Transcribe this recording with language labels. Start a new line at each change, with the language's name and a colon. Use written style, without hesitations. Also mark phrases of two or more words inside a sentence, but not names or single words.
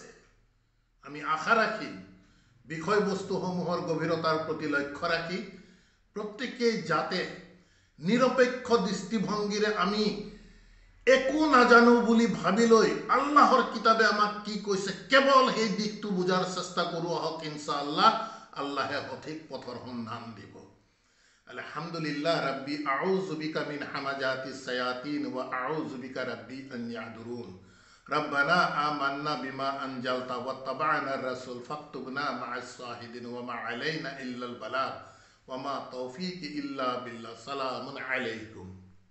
Assamese: আমি আশা ৰাখিম বিষয়বস্তুসমূহৰ গভীৰতাৰ প্ৰতি লক্ষ্য ৰাখি প্ৰত্যেকেই যাতে নিৰপেক্ষ দৃষ্টিভংগীৰে আমি একো নাজানো বুলি ভাবি লৈ আল্লাহৰ কিতাবে আমাক কি কৈছে কেৱল সেই দিশটো বুজাৰ চেষ্টা কৰোঁ আহক। ইনশাআল্লাহ আল্লাহে সঠিক পথৰ সন্ধান দিব।
Arabic: الحمد لله رب أعوذ بك من همزات الشياطين وأعوذ بك رب أن يحضرون. ربنا آمنا بما أنزلت واتبعنا الرسول فاكتبنا مع الشاهدين وما علينا إلا البلاغ وما توفيقي إلا بالله سلام عليكم